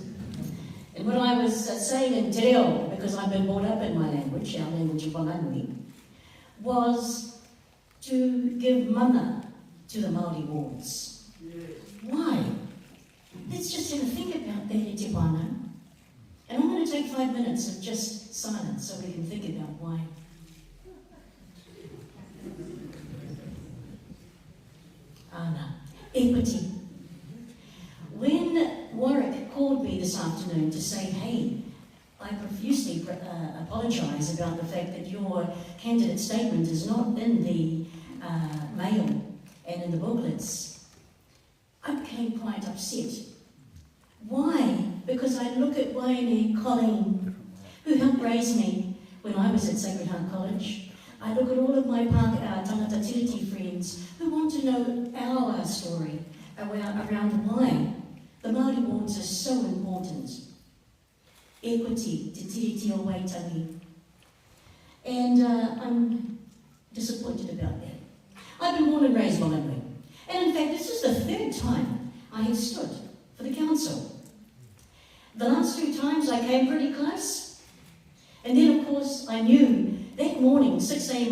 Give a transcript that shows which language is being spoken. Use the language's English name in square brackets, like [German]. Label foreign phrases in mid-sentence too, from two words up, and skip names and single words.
[English] And what I was saying in [Māori] te reo, [English] because I've been brought up in my language, our language of Whanganui, was to give mana to the Māori wards. Why? Let's just have a think about that [Māori] e te whānau. [English] And I'm going to take 5 minutes of just silence so we can think about why. Ana, equity. When Warwick called me this afternoon to say, hey, I profusely apologise about the fact that your candidate statement is not in the mail and in the booklets, I became quite upset. Why? Because I look at Waine Colleen, who helped raise me when I was at Sacred Heart College. I look at all of my tangata tiriti friends who want to know our story around why the Māori wards are so important. Equity, [Māori] te tiriti o waitangi. [English] And I'm disappointed about that. I've been born and raised Whanganui. And in fact, this is the 3rd time I have stood for the council. The last 2 times I came pretty close. And then, of course, I knew that morning, 6 a.m.